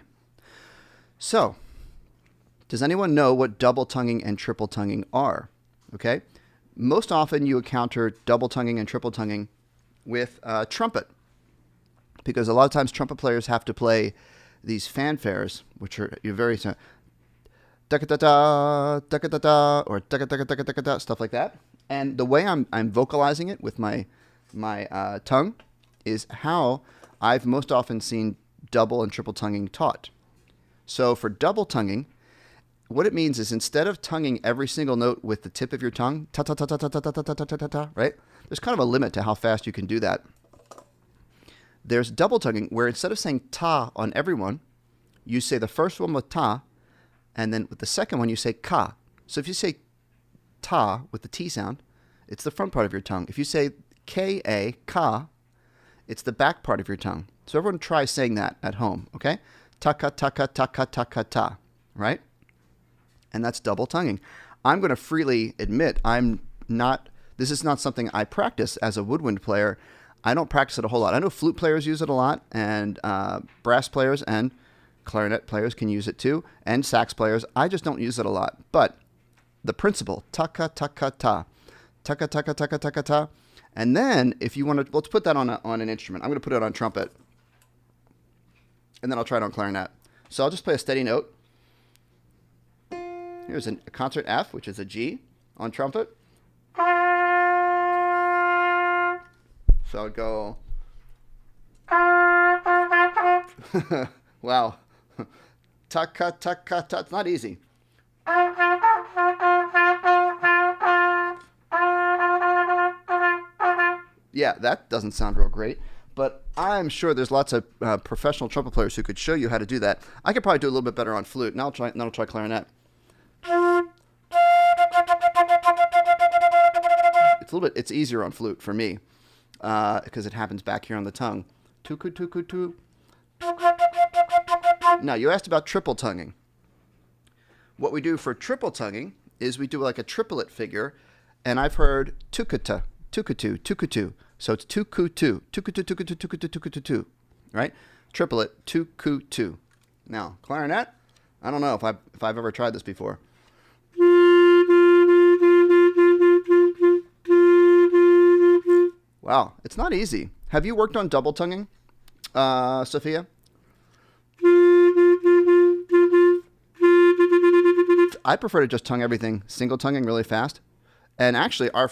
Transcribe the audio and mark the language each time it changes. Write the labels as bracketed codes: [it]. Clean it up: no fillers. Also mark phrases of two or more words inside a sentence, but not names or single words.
[en] So, does anyone know what double tonguing and triple tonguing are? Okay. Most often you encounter double tonguing and triple tonguing with trumpet, because a lot of times trumpet players have to play these fanfares, which are very da-ka-da-da, da-ka-da-da, or da-ka-da-ka-da-ka-da, stuff like that. And the way I'm vocalizing it with my tongue is how I've most often seen double and triple tonguing taught. So for double tonguing, what it means is instead of tonguing every single note with the tip of your tongue, ta ta ta ta ta ta ta ta ta ta ta ta, right? There's kind of a limit to how fast you can do that. There's double tonguing where instead of saying ta on everyone, you say the first one with ta, and then with the second one you say ka. So if you say ta with the T sound, it's the front part of your tongue. If you say ka, ka, it's the back part of your tongue. So everyone try saying that at home, okay? Taka, taka, taka, taka, ta, right? And that's double tonguing. I'm going to freely admit this is not something I practice as a woodwind player. I don't practice it a whole lot. I know flute players use it a lot, and brass players and clarinet players can use it too, and sax players. I just don't use it a lot. But the principle, taka, taka, ta, taka, taka, taka, taka, ta. And then if you want to, let's put that on an instrument. I'm going to put it on trumpet. And then I'll try it on clarinet. So I'll just play a steady note. Here's a concert F, which is a G on trumpet. So I'll go. Wow. Ta-ka, ta-ka, ta. It's not easy. Yeah, that doesn't sound real great. But I'm sure there's lots of professional trumpet players who could show you how to do that. I could probably do a little bit better on flute. Now I'll try clarinet. It's easier on flute for me because it happens back here on the tongue. Tuku, tuku, tu. Now, you asked about triple tonguing. What we do for triple tonguing is we do like a triplet figure, and I've heard tukata, tukatu, tukatu. So it's tuku-tu, tuku-tu, tuku-tu, tuku-tu, tuku-tu, right? Triplet, tuku-tu. Now, clarinet, I don't know if I've ever tried this before. Wow, it's not easy. Have you worked on double tonguing, Sophia? I prefer to just tongue everything single tonguing really fast.